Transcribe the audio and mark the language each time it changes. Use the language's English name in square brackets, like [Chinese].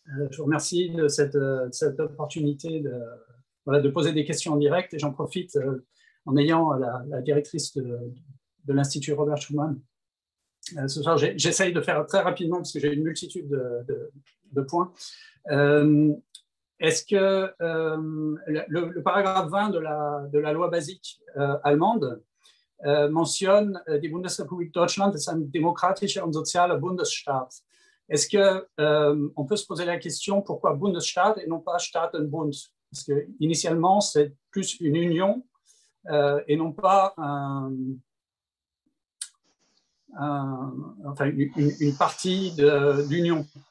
[French] Je vous remercie de cette opportunité de poser des questions en direct et j'en profite en ayant la directrice de l'Institut Robert Schuman. Ce soir, j'essaye de faire très rapidement parce que j'ai une multitude de points. Est-ce que le paragraphe 20 de la loi basique allemande mentionne [German] die Bundesrepublik Deutschland ist ein demokratischer und sozialer Bundesstaat. [French] Est-ce qu'on peut se poser la question pourquoi Bundesstaat et non pas Staatenbund? Parce que initialement c'est plus une union et non pas enfin une partie d'union.